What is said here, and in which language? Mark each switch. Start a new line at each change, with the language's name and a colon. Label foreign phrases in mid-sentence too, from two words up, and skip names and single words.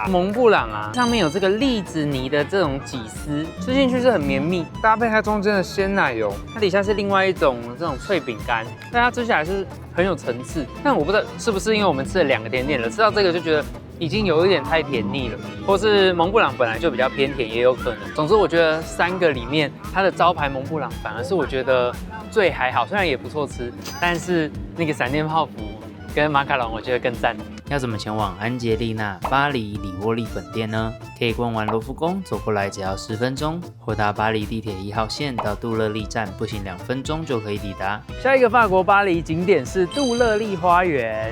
Chinese: 蒙布朗啊，上面有這個栗子泥的這種起司，吃進去是很綿密，搭配它中間的鮮奶油，它底下是另外一種這種脆餅乾，但它吃起來是很有層次。但我不知道是不是因為我們吃了2個甜點了，吃到這個就覺得已經有一點太甜膩了，或是蒙布朗本來就比較偏甜，也有可能。总之，我觉得3個裡面，它的招牌蒙布朗反而是我覺得最還好，雖然也不錯吃，但是那個閃電泡芙跟馬卡龍，我覺得更讚。要怎麼前往安杰麗娜巴黎里沃利本店呢？可以逛完羅浮宮走過來只要10分鐘，或搭巴黎地鐵1號線到杜樂麗站，步行2分鐘就可以抵達。下一個法國巴黎景點是杜樂麗花園。